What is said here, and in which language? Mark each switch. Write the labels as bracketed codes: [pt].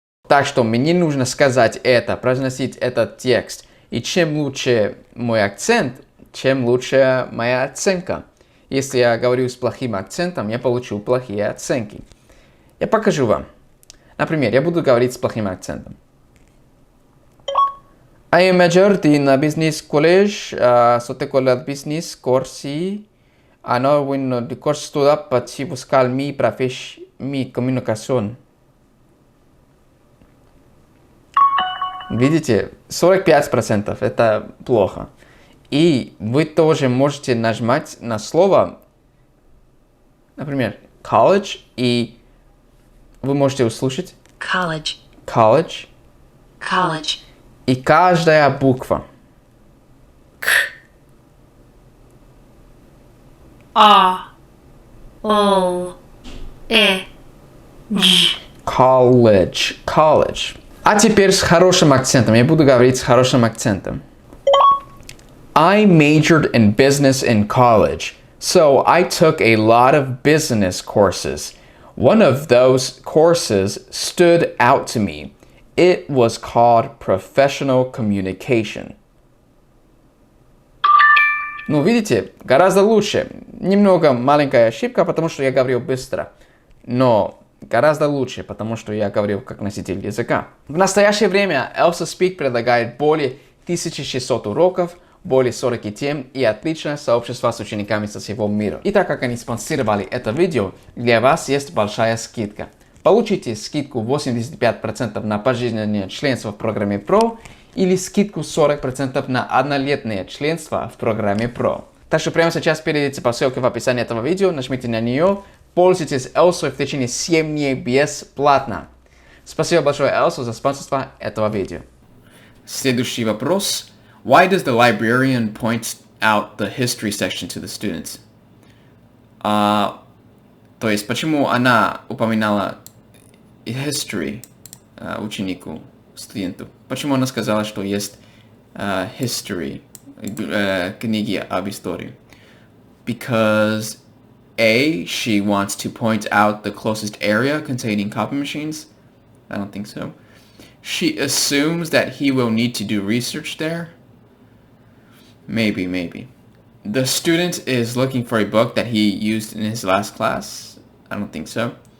[ru] Так что мне нужно сказать это, произносить этот текст. И чем лучше мой акцент, чем лучше моя оценка. Если я говорю с плохим акцентом, я получу плохие оценки. Я покажу вам. Например, я буду говорить с плохим акцентом. [en] I majored in business college, sote college business course. I know when the course stood up, but she was called me profession, me communication. [ru] Видите, 45% это плохо. И вы тоже можете нажимать на слово, например, college, и вы можете услышать [en] college, college, college, [ru] и каждая буква. [en] A, O, E, G. College, college. [ru] А теперь с хорошим акцентом. Я буду говорить с хорошим акцентом. [en] I majored in business in college, so I took a lot of business courses. One of those courses stood out to me. It was called professional communication. [ru] Ну, видите, гораздо лучше. Немного маленькая ошибка, потому что я говорил быстро. Но гораздо лучше, потому что я говорил как носитель языка. В настоящее время Elsa Speak предлагает более 1600 уроков, более 40 тем и отличное сообщество с учениками со всего мира. И так как они спонсировали это видео, для вас есть большая скидка. Получите скидку 85% на пожизненное членство в программе Pro или скидку 40% на однолетнее членство в программе Pro. Так что прямо сейчас перейдите по ссылке в описании этого видео, нажмите на нее, пользуйтесь Elsa в течение 7 дней бесплатно. Спасибо большое Elsa за спонсорство этого видео. Следующий вопрос. [en] Why does the librarian point out the history section to the students? [ru] То есть, почему она упоминала history ученику, студенту? Почему она сказала, что есть history, книги об истории? [en] Because A, she wants to point out the closest area containing copy machines. I don't think so. She assumes that he will need to do research there. Maybe. The student is looking for a book that he used in his last class. I don't think so.